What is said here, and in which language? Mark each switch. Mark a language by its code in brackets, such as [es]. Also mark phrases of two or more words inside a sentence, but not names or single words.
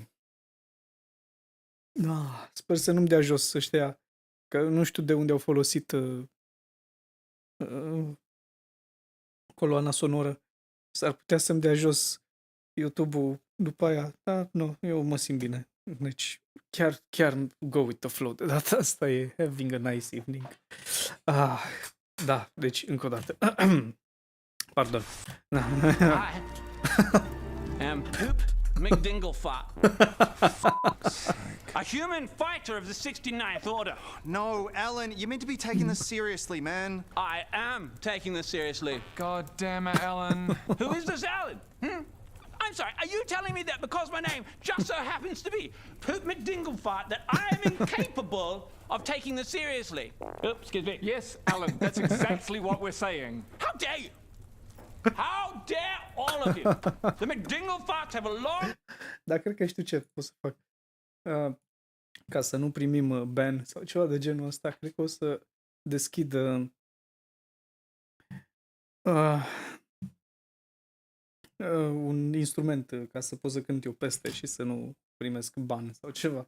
[ro] Sper să nu-mi dea jos ăștia, că nu știu de unde au folosit coloana sonoră. S-ar putea să-mi dea jos YouTube-ul după aia. Da, nu, eu mă simt bine. Deci, chiar [en] go with the flow. [ro] De data asta e [en] having a nice evening. [ro] Da, deci, încă o dată. Pardon. [en] Hi. I'm Poop McDinglefop. A human fighter of the 69th Order. No, Alan, you're meant to be taking this seriously, man. I am taking this seriously. God damn it, Alan. Who is this Alan? I'm sorry, are you telling me that because my name just so happens to be Poop McDinglefop that I am incapable of taking this seriously? Oops, excuse me. Yes, Alan, that's exactly what we're saying. How dare you? How dare all of you? The McDinglefops have a long... [ro] Dar cred că știu ce pot să fac. Ca să nu primim ban sau ceva de genul ăsta, cred că o să deschid un instrument ca să pot să cânt eu peste și să nu primesc ban sau ceva.